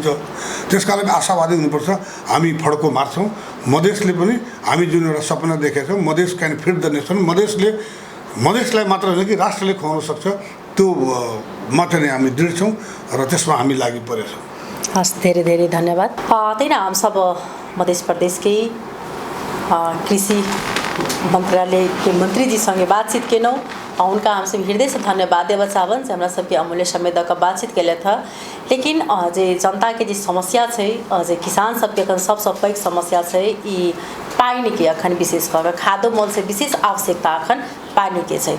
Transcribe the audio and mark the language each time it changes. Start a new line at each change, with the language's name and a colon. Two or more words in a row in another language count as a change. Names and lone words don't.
Nepali: त्यसकारण आशावादी हुनुपर्छ। हामी फड्को मार्छौँ। मधेसले पनि हामी जुन एउटा सपना देखेका छौँ,
English: Madhes can feed the nation,
Nepali: मधेसलाई मात्र होइन कि राष्ट्रले खुवाउन सक्छ, त्यो मात्र नै हामी दृढ छौँ र त्यसमा हामी लागि परेका छौँ। हस्, धेरै धेरै धन्यवाद। त्यही न,
Maithili: हम सब मध्य प्रदेशकै कृषि मन्त्रालय के मंत्री जी संगे बातचीत केनौँ उनका हमसे हृदय से धन्यवाद देव चाहबन से हमरा सबके अमूल्य समय दऽ कऽ बातचीत कैले था। लेकिन जे जनता के जे समस्या छै, जे किसान सबके अखन सबसँ पैघ समस्या छै ई पानि के अखन विशेष कऽ खादो मोल से विशेष आवश्यकता अखन पानि के छै।